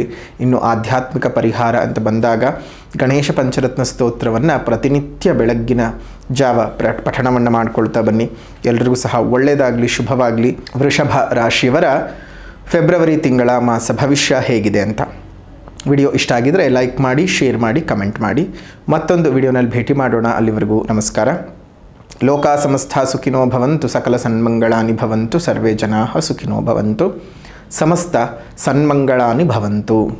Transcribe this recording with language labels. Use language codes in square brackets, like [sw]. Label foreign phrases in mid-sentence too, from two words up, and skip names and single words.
[kn] ಇನ್ನು ಆಧ್ಯಾತ್ಮಿಕ ಪರಿಹಾರ ಅಂತ ಬಂದಾಗ ಗಣೇಶ ಪಂಚರತ್ನ ಸ್ತೋತ್ರವನ್ನು ಪ್ರತಿನಿತ್ಯ ಬೆಳಗ್ಗಿನ ಜಾವ ಪಠಣವನ್ನು ಮಾಡಿಕೊಳ್ತಾ ಬನ್ನಿ. ಎಲ್ರಿಗೂ ಸಹ ಒಳ್ಳೆಯದಾಗಲಿ, ಶುಭವಾಗಲಿ. ವೃಷಭ ರಾಶಿಯವರ ಫೆಬ್ರವರಿ ತಿಂಗಳ ಮಾಸ ಭವಿಷ್ಯ ಹೇಗಿದೆ ಅಂತ. ವಿಡಿಯೋ ಇಷ್ಟ ಆಗಿದರೆ ಲೈಕ್ ಮಾಡಿ, ಶೇರ್ ಮಾಡಿ, ಕಮೆಂಟ್ ಮಾಡಿ. ಮತ್ತೊಂದು ವಿಡಿಯೋನಲ್ಲಿ ಭೇಟಿ ಮಾಡೋಣ. ಅಲ್ಲಿವರೆಗೂ ನಮಸ್ಕಾರ. [sa] ಲೋಕಾ ಸಮಸ್ತ ಸುಖಿನೋ ಭವಂತು, ಸಕಲ ಸನ್ಮಂಗಳಾನಿ ಭವಂತು, ಸರ್ವೇ ಜನಾಃ ಸುಖಿನೋ ಭವಂತು, ಸಮಸ್ತ ಸನ್ಮಂಗಳಾನಿ ಭವಂತು.